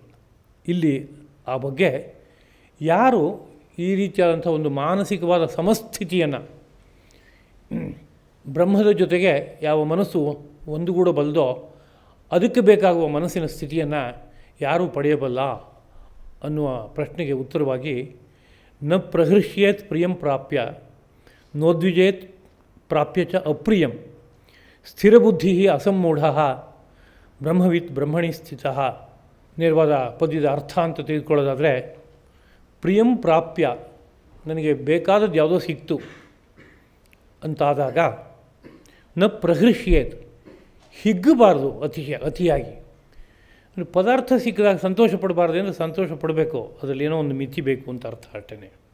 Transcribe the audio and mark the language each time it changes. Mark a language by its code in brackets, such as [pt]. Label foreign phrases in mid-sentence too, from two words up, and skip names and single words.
[kn] ಇಲ್ಲಿ ಆ ಬಗ್ಗೆ ಯಾರು ಈ ರೀತಿಯಾದಂಥ ಒಂದು ಮಾನಸಿಕವಾದ ಸಮಸ್ಥಿತಿಯನ್ನು ಬ್ರಹ್ಮದ ಜೊತೆಗೆ ಯಾವ ಮನಸ್ಸು ಒಂದುಗೂಡಬಲ್ಲದೋ ಅದಕ್ಕೆ ಬೇಕಾಗುವ ಮನಸ್ಸಿನ ಸ್ಥಿತಿಯನ್ನು ಯಾರೂ ಪಡೆಯಬಲ್ಲ ಅನ್ನುವ ಪ್ರಶ್ನೆಗೆ ಉತ್ತರವಾಗಿ [sa] ನ ಪ್ರಹೃಷ್ಯೇತ್ ಪ್ರಿಯಂ ಪ್ರಾಪ್ಯ ನೋದ್ವಿಜೇತ್ ಪ್ರಾಪ್ಯ ಚ ಅಪ್ರಿಯಂ ಸ್ಥಿರಬುದ್ಧಿ ಅಸಮ್ಮೂಢ ಬ್ರಹ್ಮವಿತ್ ಬ್ರಹ್ಮಣಿ ಸ್ಥಿತ. [kn] ನೇರವಾದ ಪದ್ಯದ ಅರ್ಥ ಅಂತ ತೆಗೆದುಕೊಳ್ಳೋದಾದರೆ, [sa] ಪ್ರಿಯಂ ಪ್ರಾಪ್ಯ, [kn] ನನಗೆ ಬೇಕಾದದ್ದು ಯಾವುದೋ ಸಿಕ್ತು ಅಂತಾದಾಗ [sa] ನ ಪ್ರಹೃಷ್ಯೇತ್, [kn] ಹಿಗ್ಗಬಾರ್ದು ಅತಿಯಾಗಿ. ಪದಾರ್ಥ ಸಿಕ್ಕಿದಾಗ ಸಂತೋಷ ಪಡಬಾರ್ದು ಅಂದರೆ ಸಂತೋಷ ಪಡಬೇಕು, ಅದರಲ್ಲಿ ಏನೋ ಒಂದು ಮಿತಿ ಬೇಕು ಅಂತ ಅರ್ಥ ಅಷ್ಟೇ.